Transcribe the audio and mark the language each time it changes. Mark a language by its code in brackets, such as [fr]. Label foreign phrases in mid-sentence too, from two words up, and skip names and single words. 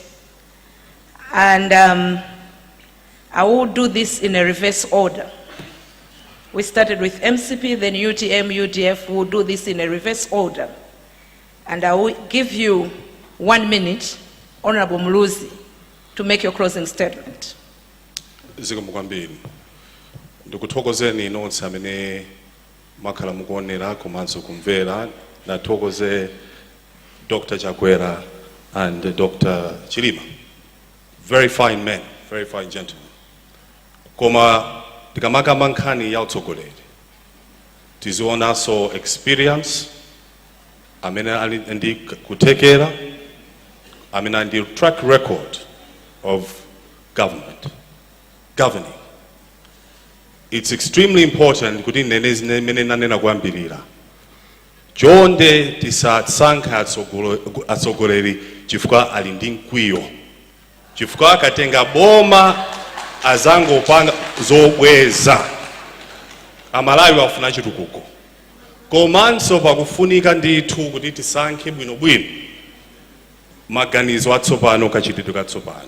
[en] And I will do this in a reverse order. We started with MCP, then UTM, UDF. We'll do this in a reverse order. And I will give you 1 minute, Honorable Mluzi, to make your closing statement. [ny] Zikomo kwambiri. Ndikuthokozeni nonse amene makhala mukuonera komanso kumvera. Nathokoze Dr. Chakwera and Dr. Chilima. [en] Very fine men, very fine gentlemen. [ny] Koma tikamaka nkhani ya utsogoleri. Tiziona [en] so experience, [ny] amene ali ndi kutekera, amene ndi [en] track record of governing. It's extremely important [ny] kuti mene nanena kuyambirira. Chonde tisasankha atsogoleri chifukwa ali ndi mkwiyo. Chifukwa akatenga boma azangopanga zobweza. Amalawi wafuna chitukuko. Komanso pakufunika ndithu kuti tisankhe bwinobwino maganizo atsopano kachitidwe katsopano.